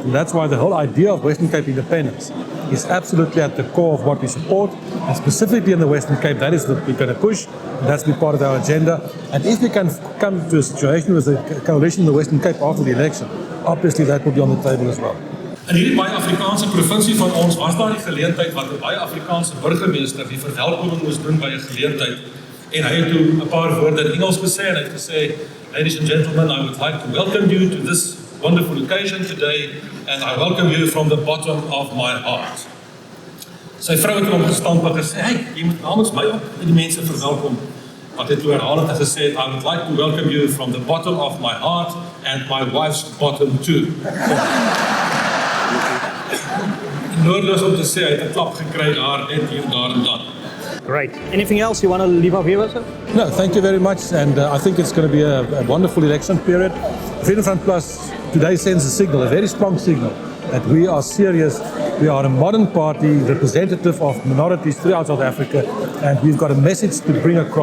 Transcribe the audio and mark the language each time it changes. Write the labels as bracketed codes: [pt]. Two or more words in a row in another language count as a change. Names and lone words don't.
[en] And that's why the whole idea of Western Cape independence is absolutely at the core of what we support. And specifically in the Western Cape, that is what we're going to push. And that's be part of our agenda. And if we can come to a situation with a coalition in the Western Cape after the election, obviously that will be on the table as well. [af] In hierdie baie Afrikaanse provinsie van ons was daar die geleentheid wat 'n baie Afrikaanse burgemeester die verwelkoming moes doen by 'n geleentheid en hy het toe 'n paar woorde in Engels gesê en hy het gesê, [en] "Ladies and gentlemen, I would like to welcome you to this wonderful occasion today and I welcome you from the bottom of my heart." [af] Sy vrou het hom gestamp en gesê, "Hey, jy moet namens my ook die mense verwelkom." Wat het toe herhaal het gesê, [en] "I would like to welcome you from the bottom of my heart and my wife's bottom too." [af] Noodloos om te sê, hy het 'n klap gekry daar, net hier, daar en dan. [en] Great. Anything else you want to leave our viewers with? No, thank you very much. And I think it's going to be a wonderful election period. Freedom Front Plus today sends a signal, a very strong signal, that we are serious. We are a modern party, representative of minorities throughout South Africa, and we've got a message to bring across.